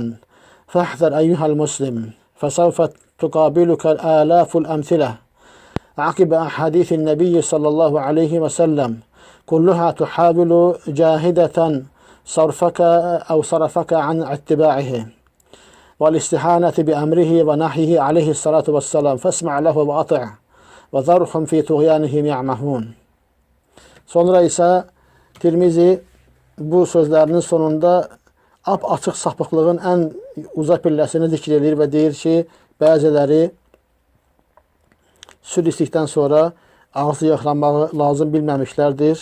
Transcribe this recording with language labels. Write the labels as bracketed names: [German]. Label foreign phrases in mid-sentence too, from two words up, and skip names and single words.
[Arabic] فاحذر أيها المسلم فسوف تقابلك آلاف الأمثلة عقب أحاديث النبي صلى الله عليه وسلم كلها تحاول جاهدة صرفك عن اتباعه والاستهانة بأمره ونهيه عليه الصلاة والسلام فاسمع له وأطع وذرهم في طغيانهم يعمهون. [Azerbaijani] Sonra isə Tirmizi bu sözlərinin sonunda açıq sapıqlığın ən uca pilləsini zikr edir və deyir ki, bəziləri süd içdikdən sonra ağzı yaxlanmağı lazım bilməmişlərdir.